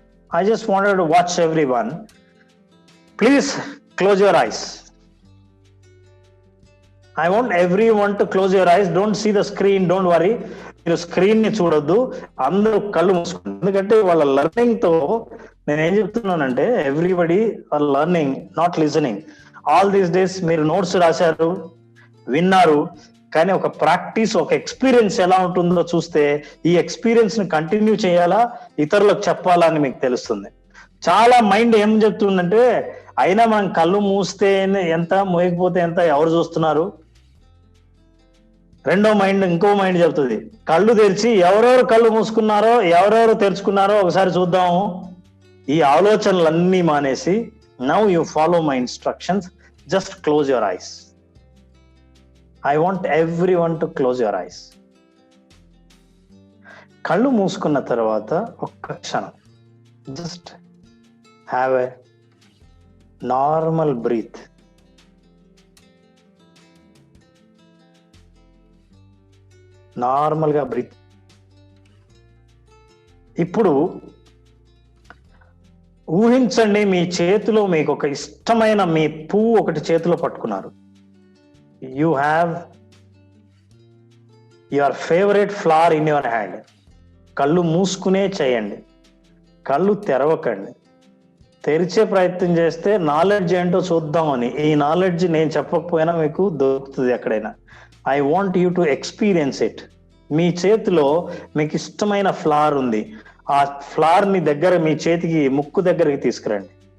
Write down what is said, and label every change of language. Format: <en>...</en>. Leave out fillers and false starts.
<en>I just wanted to watch everyone. Please close your eyes. I want everyone to close your eyes. Don't see the screen. Don't worry.</en> <te>మీరు screen ని చూడొద్దు, అందరూ కళ్ళు మూసుకోండి. ఎందుకంటే వాళ్ళ లెర్నింగ్ తో నేను ఏం చెప్తున్నానంటే,</te> <en>Everybody are learning, not listening. All these days</en> <te>మీరు నోట్స్ రాశారు, విన్నారు, కానీ ఒక ప్రాక్టీస్, ఒక ఎక్స్పీరియన్స్ ఎలా ఉంటుందో చూస్తే ఈ ఎక్స్పీరియన్స్ ని కంటిన్యూ చేయాలా, ఇతరులకు చెప్పాలా అని మీకు తెలుస్తుంది. చాలా మైండ్ ఏం చెప్తుందంటే, అయినా మనం కళ్ళు మూస్తే ఎంత, మోయకపోతే ఎంత, ఎవరు చూస్తున్నారు. రెండో మైండ్, ఇంకో మైండ్ చెప్తుంది, కళ్ళు తెరిచి ఎవరెవరు కళ్ళు మూసుకున్నారో ఎవరెవరు తెరుచుకున్నారో ఒకసారి చూద్దాము. ఈ ఆలోచనలన్నీ మానేసి,</te> <en>Now you follow my instructions, just close your eyes. I want everyone to close your eyes.</en> <te>కళ్ళు మూసుకున్న తర్వాత ఒక్క క్షణం</te> <en>Just have a normal breath.</en> <te>నార్మల్గా బ్రీత్. ఇప్పుడు ఊహించండి, మీ చేతిలో మీకు ఒక ఇష్టమైన మీ పువ్వు ఒకటి చేతిలో పట్టుకున్నారు.</te> <en>You have your favorite flower in your hand.</en> <te>కళ్ళు మూసుకునే చేయండి, కళ్ళు తెరవకండి. తెరిచే ప్రయత్నం చేస్తే నాలెడ్జ్ ఏంటో చూద్దామని, ఈ నాలెడ్జ్ నేను చెప్పకపోయినా మీకు దొరుకుతుంది ఎక్కడైనా.</te> <en>I want you to experience it.</en> <te>మీ చేతిలో మీకు ఇష్టమైన ఫ్లవర్ ఉంది, ఆ ఫ్లవర్ ని దగ్గర మీ చేతికి ముక్కు దగ్గరికి తీసుకురండి.</te>